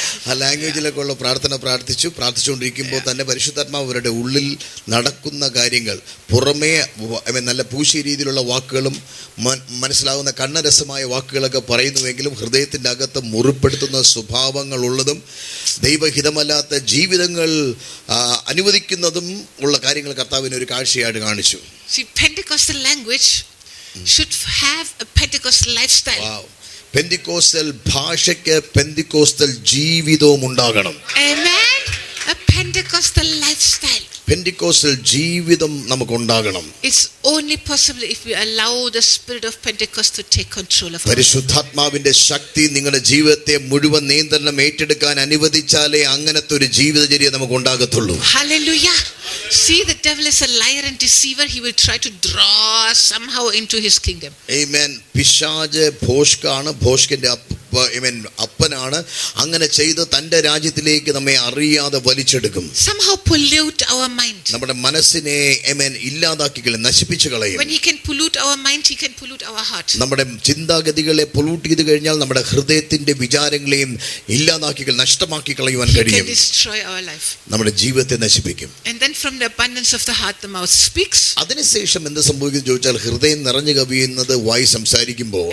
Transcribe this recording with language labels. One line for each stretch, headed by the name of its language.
Malayalam: ആ ലാംഗ്വേജിലൊക്കെ ഉള്ള പ്രാർത്ഥിച്ചുകൊണ്ടിരിക്കുമ്പോൾ തന്നെ പരിശുദ്ധാത്മാവ് അവരുടെ ഉള്ളിൽ നടക്കുന്ന കാര്യങ്ങൾ പുറമേ നല്ല പൂശിയ രീതിയിലുള്ള വാക്കുകളും മനസ്സിലാവുന്ന കണ്ണരസമായ വാക്കുകളൊക്കെ പറയുന്നുവെങ്കിലും ഹൃദയത്തിൻ്റെ അകത്ത് മുറിപ്പെടുത്തുന്ന സ്വഭാവങ്ങൾ ഉള്ളതും ദൈവഹിതമല്ലാത്ത ജീവിതങ്ങൾ അനുവദിക്കുന്നതും ഉള്ള കാര്യങ്ങൾ കർത്താവിന് ഒരു കാഴ്ചയായിട്ട് കാണിച്ചു.
English: See, Pentecostal language should have a Pentecostal lifestyle. Wow.
Malayalam: Pentecostal ഭാഷയ്ക്ക് പെന്തിക്കോസ്റ്റൽ ജീവിതവും ഉണ്ടാകണം.
English: Amen. A Pentecostal lifestyle.
Malayalam: Pentecostal ജീവിതം നമുക്ക് ഉണ്ടാകണം.
English: It's only possible if we allow the spirit of Pentecost to take control of us.
Malayalam: പരിശുദ്ധാത്മാവിന്റെ ശക്തി നിങ്ങളുടെ ജീവിതത്തെ മുഴുവൻ നിയന്ത്രണം ഏറ്റെടുക്കാൻ അനുവദിച്ചാലേ അങ്ങനത്തെ ഒരു ജീവിതചര്യ നമുക്ക് ഉണ്ടാകത്തുള്ളൂ.
English: Hallelujah. See, the devil is a liar and deceiver. He will try to draw us somehow into his kingdom.
Malayalam: Amen. പിശാച് ഭോഷ്കാണ്, ഭോഷ്കിന്റെ അപ്പനാണ്. അങ്ങനെ ചെയ്ത് തന്റെ രാജ്യത്തിലേക്ക് നമ്മെ അറിയാതെ വലിച്ചെടുക്കും.
English: Somehow pollute our mind.
Malayalam: നമ്മുടെ മനസ്സിനെ ഇല്ലാതാക്കി കളയും, നശിപ്പിച്ചു കളയും.
English: When he can pollute our mind, he can pollute our heart.
Malayalam: നമ്മുടെ ചിന്താഗതികളെ പൊല്യൂട്ട് ചെയ്ത് കഴിഞ്ഞാൽ നമ്മുടെ ഹൃദയത്തിന്റെ വിചാരങ്ങളെയും ഇല്ലാതാക്കി നഷ്ടമാക്കി കളയുവാൻ കഴിയും.
English: He can destroy our life.
Malayalam: നമ്മുടെ ജീവിതത്തെ നശിപ്പിക്കും.
English: And then from the abundance of the heart the mouth speaks.
Malayalam: അതിനുശേഷം എന്ത് സംഭവിക്കുന്നു ചോദിച്ചാൽ ഹൃദയം നിറഞ്ഞു കവിയുന്നത് വായി സംസാരിക്കുമ്പോൾ